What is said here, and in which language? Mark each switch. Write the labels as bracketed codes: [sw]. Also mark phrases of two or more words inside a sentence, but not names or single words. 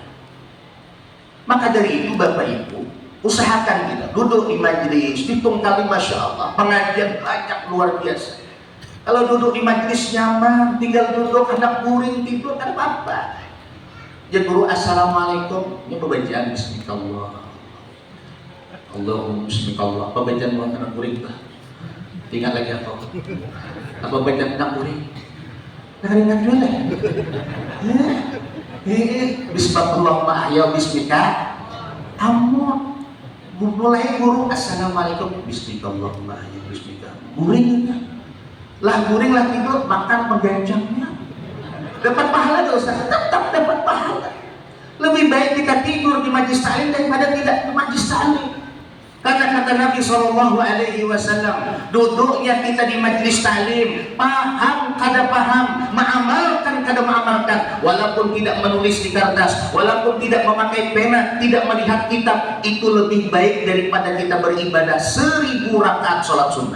[id] Maka dari itu Bapak Ibu, usahakan kita duduk di majelis, hitung kali Masya Allah, pengajian banyak luar biasa. Kalau duduk di majelis nyaman, tinggal duduk, anak guring, tidur, kan apa-apa. Ya guru, assalamualaikum, ini pembacaan bismillah. [ar] Allahumma bismillah. [id] Apa bacaan buat anak kuring bah? Tinggal lagi apa? Apa bacaan anak kuring? Nah ingat dulu lah. [ar] Bismillah ya bismika. [id] Amun mulai guru assalamualaikum [ar] bismillah ya bismika. [id] Guring lah tidur makan pengganjangnya. Dapat pahala gak Ustaz? Tetap dapat pahala. Lebih baik kita tidur di majlis ta'lim daripada tidak di majlis ta'lim. Karena kata Nabi SAW, duduknya kita di majlis ta'lim, paham kada paham, mengamalkan kada mengamalkan, walaupun tidak menulis di kertas, walaupun tidak memakai pena, tidak melihat kitab, itu lebih baik daripada kita beribadah 1000 rakaat sholat sunnah.